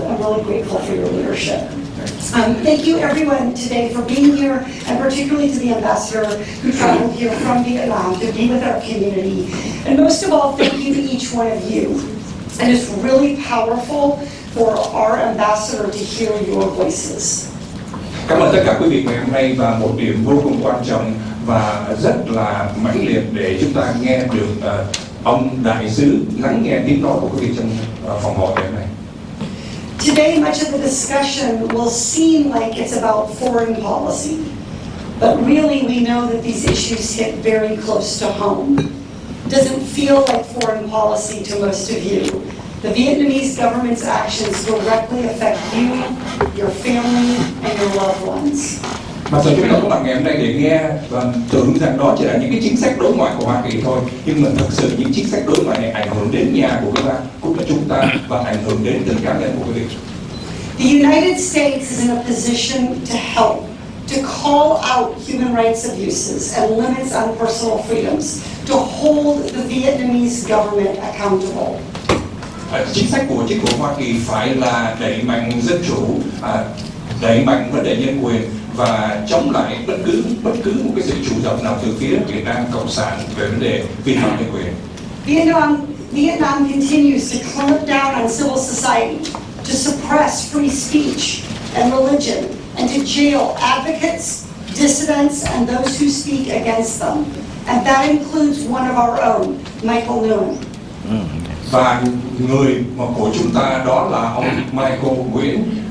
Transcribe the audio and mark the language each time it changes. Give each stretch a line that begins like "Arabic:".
English: I'm really grateful for your leadership. Thank you everyone today for being here, and particularly to the ambassador who traveled here from Vietnam to be with our community. And most of all, thank you to each one of you. And it's really powerful for our ambassador to hear your voices.
Vietnamese: Cảm ơn tất cả quý vị ngày hôm nay, và một điểm vô cùng quan trọng và rất là mãnh liệt để chúng ta nghe được ông đại sứ lắng nghe tiếng nói của quý vị trong phòng hội ngày hôm nay.
English: Today, much of the discussion will seem like it's about foreign policy, but really we know that these issues hit very close to home. It doesn't feel like foreign policy to most of you. The Vietnamese government's actions directly affect you, your family, and your loved ones.
Vietnamese: Mặc dù chúng ta có mặt ngày hôm nay để nghe và tưởng rằng đó chỉ là những cái chính sách đối ngoại của Hoa Kỳ thôi, nhưng mà thực sự những chính sách đối ngoại này ảnh hưởng đến nhà của chúng ta và ảnh hưởng đến từng cá nhân của quý vị.
English: The United States is in a position to help, to call out human rights abuses and limits on personal freedoms, to hold the Vietnamese government accountable.
Vietnamese: Chính sách của chính phủ Hoa Kỳ phải là đẩy mạnh dân chủ, đẩy mạnh vấn đề nhân quyền và chống lại bất cứ một cái sự chủ động nào từ phía Việt Nam Cộng sản về vấn đề vi phạm nhân quyền.
English: Vietnam continues to clamp down on civil society, to suppress free speech and religion, and to jail advocates, dissidents, and those who speak against them. And that includes one of our own, Michael Nguyen.
Vietnamese: Và người của chúng ta đó là ông Michael Nguyễn.